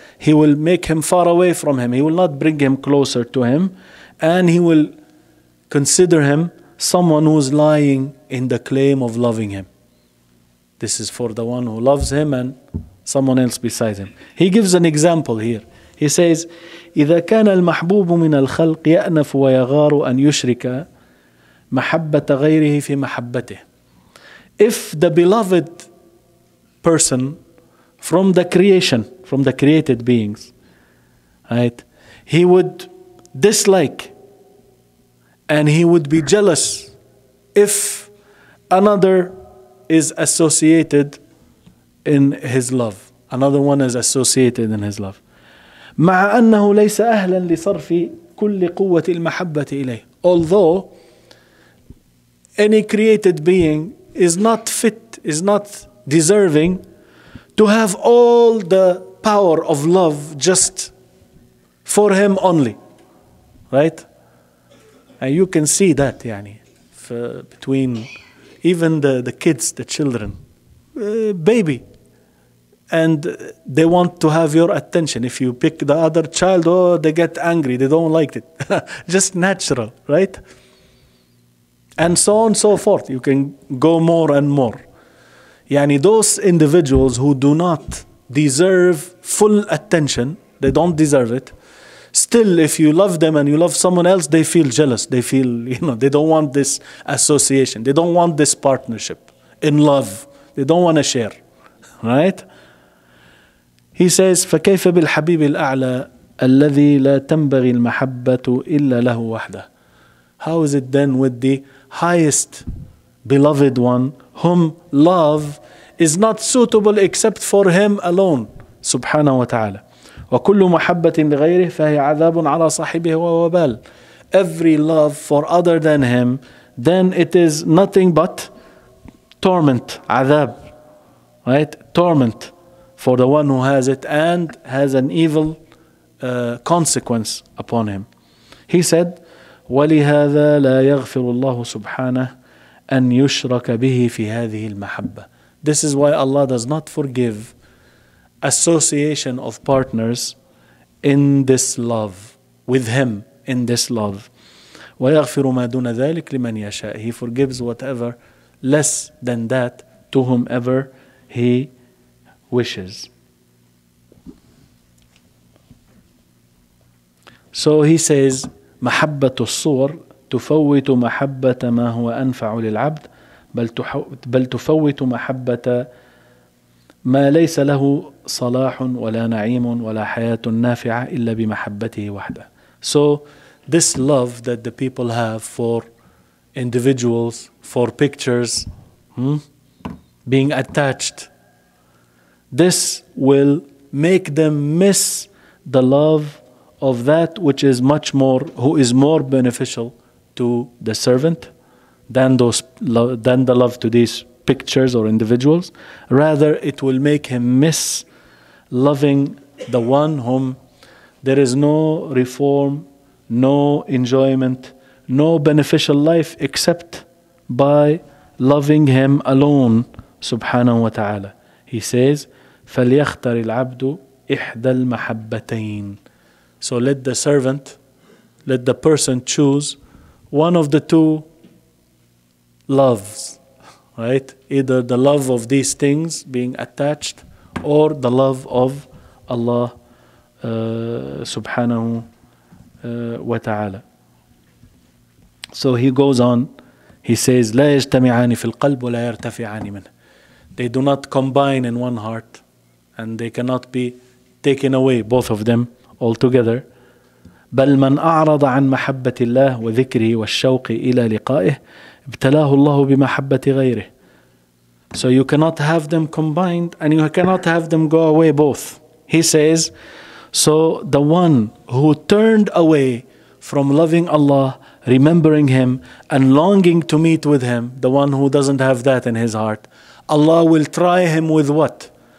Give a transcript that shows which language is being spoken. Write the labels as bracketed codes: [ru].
[en] He will make him far away from Him. He will not bring him closer to Him, and he will consider him someone who is lying in the claim of loving Him. This is for the one who loves Him and someone else besides Him. He gives an example here. He says, [ar] إذا كان المحبوب من الخلق يأنف ويغار أن يشرك محبة غيره في محبته. [en] If the beloved person from the creation, from the created beings, right, he would dislike and he would be jealous if another is associated in his love. Another one is associated in his love. [ar] مع أنه ليس أهلا لصرف كل قوة المحبة إليه. [en] Although any created being is not fit, is not deserving to have all the power of love just for Him only, right? And you can see that [ar] يعني [en] between even the kids, the children, baby, and they want to have your attention. If you pick the other child, oh, they get angry, they don't like it. Just natural, right? And so on and so forth. You can go more and more. Yani those individuals who do not deserve full attention, they don't deserve it. Still, if you love them and you love someone else, they feel jealous. They feel, they don't want this association. They don't want this partnership in love. They don't want to share, right? He says, [ar] فكيف بالحبيب الأعلى الذي لا تنبغي المحبة إلا له وحده. [en] How is it then with the highest beloved one, whom love is not suitable except for Him alone, subhanahu wa ta'ala. [ar] وكل محبة لغيره فهي عذاب على صاحبه ووبال. [en] Every love for other than Him, then it is nothing but torment, عذاب, right? Torment for the one who has it and has an evil consequence upon him. He said, [ar] وَلِهَذَا لَا يَغْفِرُ اللَّهُ سُبْحَانَهُ أَنْ يُشْرَكَ بِهِ فِي هَذِهِ الْمَحَبَّةِ. [en] This is why Allah does not forgive association of partners in this love, with Him in this love. [ar] وَيَغْفِرُ مَا دُونَ ذَلِكَ لِمَنْ يَشَاءُ. [en] He forgives whatever less than that to whomever He wishes. So he says, [ar] محبة الصور تفوت محبة ما هو أنفع للعبد بل تفوت محبة ما ليس له صلاح ولا نعيم ولا حياة نافعة إلا بمحبته وحده. [en] So this love that the people have for individuals, for pictures, being attached, this will make them miss the love of that which is much more, who is more beneficial to the servant than the love to these pictures or individuals. Rather, it will make him miss loving the one whom there is no reform, no enjoyment, no beneficial life except by loving him alone, subhanahu wa ta'ala. He says, [ar] فَلْيَخْتَرِ الْعَبْدُ إِحْدَى الْمَحَبَّتَيْنِ. [en] So let the servant, let the person choose one of the two loves, right? Either the love of these things being attached or the love of Allah subhanahu wa ta'ala. So he goes on, he says, [ar] لا يجتمعان في القلب ولا يرتفعان منه. [en] They do not combine in one heart and they cannot be taken away, both of them altogether. [ar] بل من أعرض عن محبة الله وذكره والشوق إلى لقائه ابتلاه الله بمحبة غيره. [en] So you cannot have them combined and you cannot have them go away both. He says, so the one who turned away from loving Allah, remembering Him and longing to meet with Him, the one who doesn't have that in his heart, Allah will try him with what?